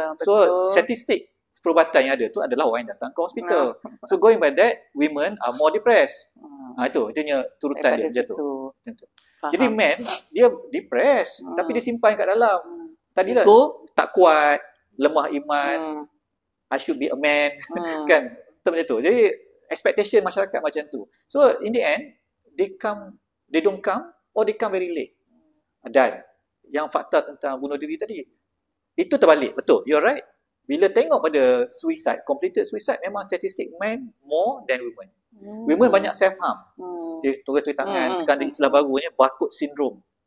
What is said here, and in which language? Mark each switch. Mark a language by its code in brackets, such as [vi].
[ms] So statistik perubatan yang ada tu adalah orang yang datang ke hospital. [en] So going by that, women are more depressed. [ms] Itunya turutan dia macam tu. Jadi man, dia depressed, tapi dia simpan kat dalam. Tadilah tak kuat, lemah iman, [en] I should be a man, [ms] kan? Macam tu. Jadi expectation masyarakat macam tu. [en] So in the end, they don't come or they come very late. [ms] Dan yang fakta tentang bunuh diri tadi, itu terbalik. Betul, [en] you're right. [ms] Bila tengok pada [en] suicide, completed suicide, [ms] memang statistik [en] men more than women. [ms] Women banyak self-harm. Dia tulis tangan, sekarang ada istilah barunya barcode syndrome.